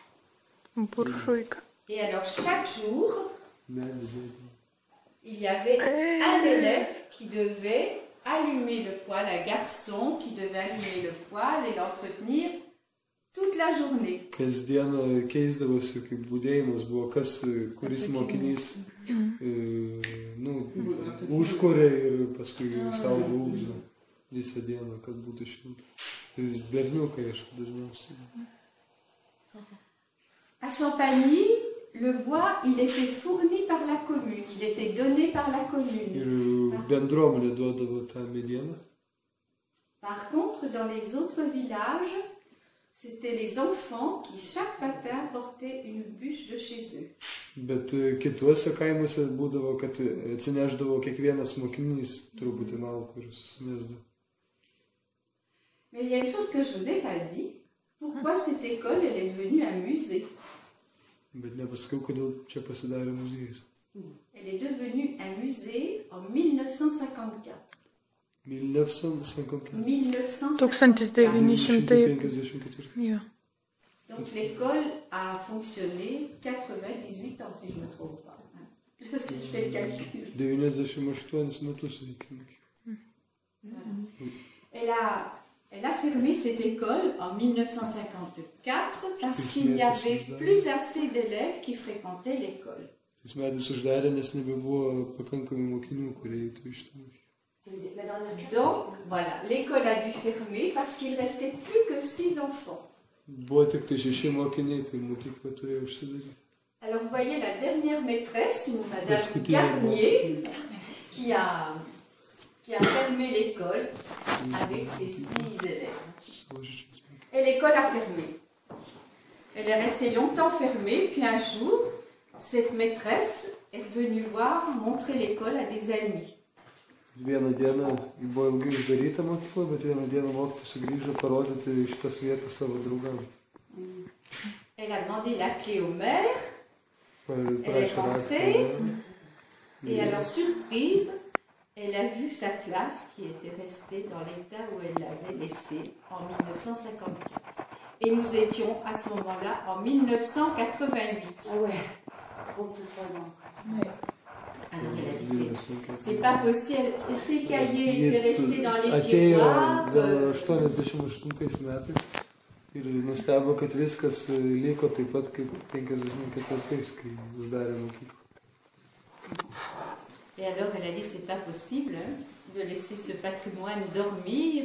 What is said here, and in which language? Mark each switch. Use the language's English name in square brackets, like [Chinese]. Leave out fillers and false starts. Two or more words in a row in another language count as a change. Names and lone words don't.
[French] Et alors, chaque jour, il y avait un élève qui devait allumer le poêle, un garçon qui devait allumer le poêle et l'entretenir toute la journée. [Lithuanian] Kasdieną keisdavosi, kaip budėjimas buvo, kuris mokinys užkuria ir paskui saugo ugnį visą dieną, kad būtų šilta. Ir berniukai dažniausiai. [French] À Champagny, le bois, il était fourni par la commune, il était donné par la commune. [Lithuanian] Ir bendruomenė duodavo tą medieną. [French] Par contre, dans les autres villages, c'était les enfants qui chaque matin portaient une bûche de chez eux. [Lithuanian] Bet kituose kaimuose būdavo, kad atsineždavo kiekvienas mokinys truputį malkų ir susimesdavo. [French] Mais il y a une chose que je vous ai pas dit. Pourquoi cette école, elle est devenue un musée? [Lithuanian] Bet nepasakiau, kodėl čia pasidarė muziejus. [French] Elle est devenue un musée en 1954. 1954. 1954. Donc l'école a fonctionné 98 ans, si je ne me trompe pas. Si je fais le calcul. [Lithuanian] 98 metus veikia. [French] Elle a fermé cette école en 1954 parce qu'il n'y avait plus assez d'élèves qui fréquentaient l'école. [Lithuanian] Tais metais uždarė, nes nebebuvo pakankamai mokinių, kurie eitų iš tą mokyklą. [French] La dernière classe. Donc, voilà, l'école a dû fermer parce qu'il restait plus que 6 enfants. [Lithuanian] Buvo tik tai 6 mokiniai, tai mokykla turėjo užsidaryti. [French] Alors, vous voyez la dernière maîtresse, une madame [Lithuanian] Paskutinė [French] Garnier, qui a fermé l'école avec ses 6 élèves. Et l'école a fermé. Elle est restée longtemps fermée, puis un jour, cette maîtresse est venue montrer l'école à des amis. [Lithuanian] Vieną dieną buvo ilgai uždaryta mokykla, bet vieną dieną mokytojas sugrįžo parodyti šitas vietas savo draugams. [French] Elle a demandé la clé au maire, elle est [Lithuanian] Prašė [French] rentrée, [Lithuanian] raktą. [French] et à leur surprise, elle a vu sa classe qui était restée dans l'état où elle l'avait laissée en 1954. Et nous étions à ce moment-là en 1988. Ah ouais, 33 ans. Alors elle a dit, c'est pas possible, ces cahiers étaient restés dans les [Lithuanian] Atėjo [French] tiroirs. [Lithuanian] gal 88 metais ir nustebo, kad viskas liko taip pat kaip 54, kai uždarė mokyklą. [French] Et alors elle a dit, c'est pas possible de laisser ce patrimoine dormir.